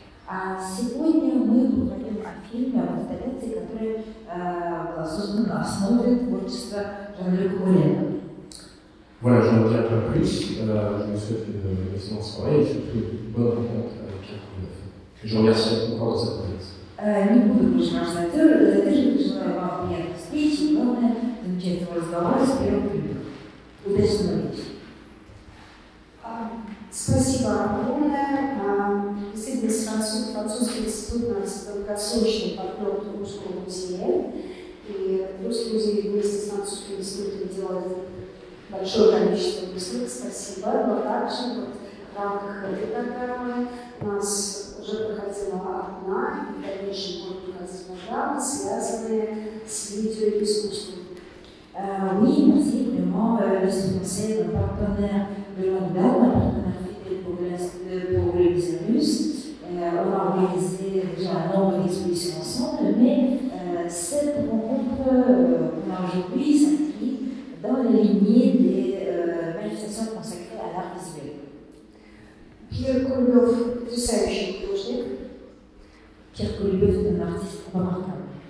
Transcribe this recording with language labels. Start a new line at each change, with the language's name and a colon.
Russian: А сегодня мы поговорим о фильме, об инсталляции, которая была создана на основе творчества Жан-Люка Мулена.
French: Voilà, je n'en dirai pas plus. Je vous souhaite une excellente soirée et surtout une bonne rencontre avec Pierre Koulibeuf. Je vous remercie encore de sa présence.
Russian: Не буду больше вас задерживать, желаю вам приятной встречи и, главное, замечательного разговора с Пьером Кулибефом. Удачного вечера. Спасибо огромное. Действительно, французский институт у нас долгосрочный партнер Русского музея. И Русский музей вместе с французским институтом делает большое количество выставок. Спасибо. Но также В рамках этой программы у нас уже проходила одна, и в дальнейшем будет проходить программы, связанные с видеоискусством.
French: Oui, merci. Vraiment, le Français est un partenaire de longue date, un partenaire fidèle pour le Bélarus. On a organisé déjà un nombre d'expositions ensemble, mais cette rencontre qu'on a aujourd'hui s'inscrit dans la lignée des manifestations consacrées à l'art visuel.
Russian: Пьер Кулебёв – потрясающий художник.
French: Pierre Koulibeuf est un artiste remarquable.